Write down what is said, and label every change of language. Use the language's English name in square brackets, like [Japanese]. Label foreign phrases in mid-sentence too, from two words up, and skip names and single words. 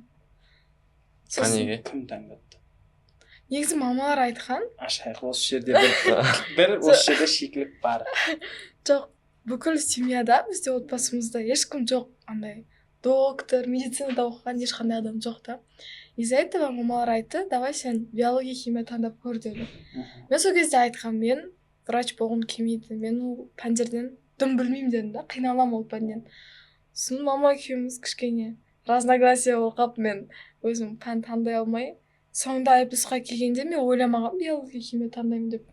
[Kazakh] Неге? Кім таңдады? Негізі мамалар айтқан. Ашайық, осы жерде бір осы жерде шикілік бар. Жоқ, бүкіл семьяда бізде отбасымызда ешкім жоқ, андай доктор, медицинада оқыған ешқандай адам жоқ та. [Russian] Из-за этого [Kazakh] мамалар айтты, давай сен биология химия таңдап көр деді. Мен сол кезде айтқам, мен врач болғым келмейді, мен ол пәндерден дым білмеймін дедім да, қиналамын ол пәнден. Сосын мама екеуміз кішкене разногласия болып, мен өзім пән таңдай алмай, соңында I+-қа келгенде мен ойламағам биология химия таңдаймын деп.